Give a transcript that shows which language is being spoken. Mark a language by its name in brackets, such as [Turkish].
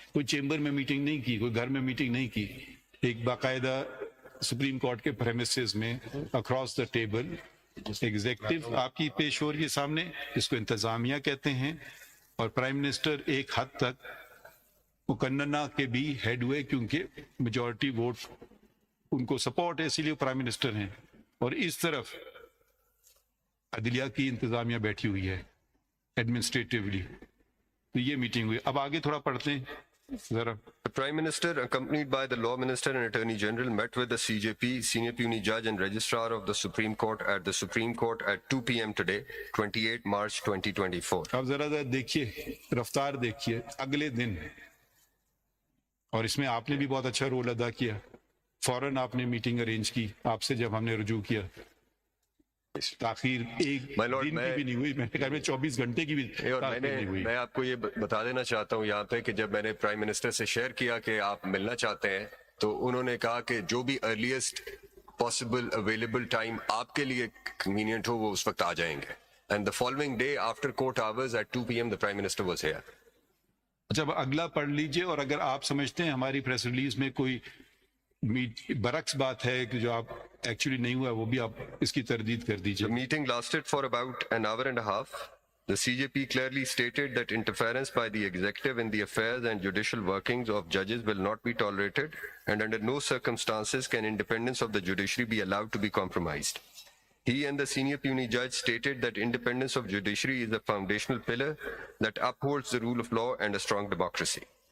[Urdu] کوئی چیمبر میں میٹنگ نہیں کی, کوئی گھر میں میٹنگ نہیں کی, ایک باقاعدہ سپریم کورٹ کے پریمیسز میں [English] across the table [Urdu] ایگزیکٹو آپ کی پیش ہو رہی ہے سامنے, اس کو انتظامیہ کہتے ہیں, اور پرائم منسٹر ایک حد تک مقننہ کے بھی ہیڈ ہوئے کیونکہ میجورٹی ووٹ ان کو سپورٹ ہے, اسی لیے پرائم منسٹر ہیں. اور اس طرف عدلیہ کی انتظامیہ بیٹھی ہوئی ہے ایڈمنسٹریٹولی. تو یہ میٹنگ ہوئی. اب آگے تھوڑا پڑھتے ہیں ذرا. [English] The Prime Minister, accompanied by the Law Minister and Attorney General, met with the CJP, Senior Puisne Judge and Registrar of the Supreme Court at the Supreme Court at 2 p.m. today, 28 March 2024. [Urdu] اب ذرا دیکھیے, رفتار دیکھیے. اگلے دن, اور اس میں آپ نے بھی بہت اچھا رول ادا کیا, فوراً آپ نے میٹنگ ارینج کی. آپ سے جب ہم نے رجوع کیا, تاخیر ایک دن کی بھی نہیں ہوئی, میں نے کہا 24 گھنٹے کی بھی تاخیر نہیں ہوئی. میں آپ کو یہ بتا دینا چاہتا ہوں یہاں پہ کہ جب میں نے پرائم منسٹر سے شیئر کیا کہ آپ ملنا چاہتے ہیں, تو انہوں نے کہا کہ جو بھی [English] earliest possible available time [Urdu] آپ کے لیے کنوینئنٹ ہو وہ اس وقت آ جائیں گے. [English] And the following day after court hours at 2 p.m. the Prime Minister was here. [Urdu] اچھا, اگلا پڑھ لیجئے, اور اگر آپ سمجھتے ہیں ہماری پریس ریلیز میں کوئی برعکس بات ہے کہ جو آپ ایکچولی نہیں ہوا, وہ بھی آپ اس کی تردید کر دیجئے. [English] The meeting lasted for about an hour and a half. The CJP clearly stated that interference by the executive in the affairs and judicial workings of judges will not be tolerated, and under no circumstances can independence of the judiciary be allowed to be compromised. He and the senior puisne judge stated that independence of judiciary is a foundational pillar that upholds the rule of law and a strong democracy.